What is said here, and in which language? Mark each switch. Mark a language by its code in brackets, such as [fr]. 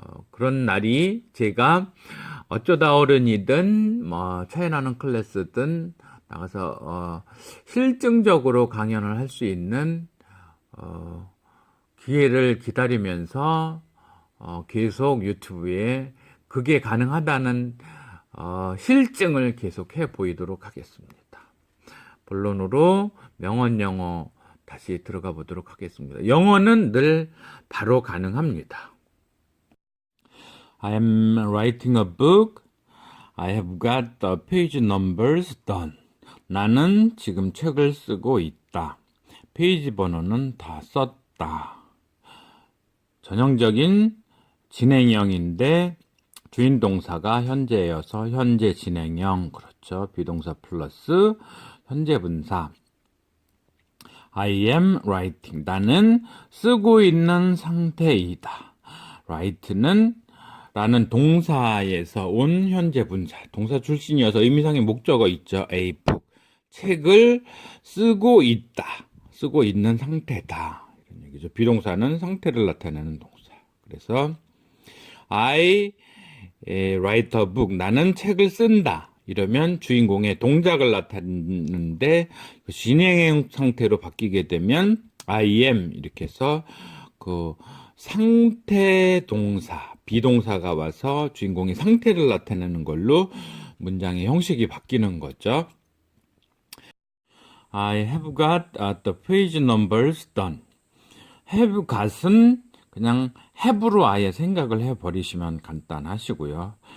[ko] 그런 날이 제가 어쩌다 어른이든 차이나는 클래스든 나가서 실증적으로 강연을 할 수 있는 기회를 기다리면서 계속 유튜브에 그게 가능하다는 실증을 계속해 보이도록 하겠습니다. 본론으로 명언영어 다시 들어가 보도록 하겠습니다. 영어는 늘 바로 가능합니다. [en] I am writing a book. I have got the page numbers done. [ko] 나는 지금 책을 쓰고 있다. 페이지 번호는 다 썼다. 전형적인 진행형인데 주인 동사가 현재여서 현재 진행형. 그렇죠. 비동사 플러스 현재 분사. [en] I am writing. [ko] 나는 쓰고 있는 상태이다. write는 라는 동사에서 온 현재 분사. 동사 출신이어서 의미상의 목적어 있죠. [en] A book. [ko] 책을 쓰고 있다. 쓰고 있는 상태다. 이런 얘기죠. 비동사는 상태를 나타내는 동사. 그래서 [en] I write a book. [ko] 나는 책을 쓴다. 이러면 주인공의 동작을 나타내는데 그 진행형 상태로 바뀌게 되면 [en] I am [ko] 이렇게 해서 그 상태 동사, 비동사가 와서 주인공의 상태를 나타내는 걸로 문장의 형식이 바뀌는 거죠. [en] I have got the page numbers done. [ko] have got은 그냥 have로 아예 생각을 해버리시면 간단하시고요.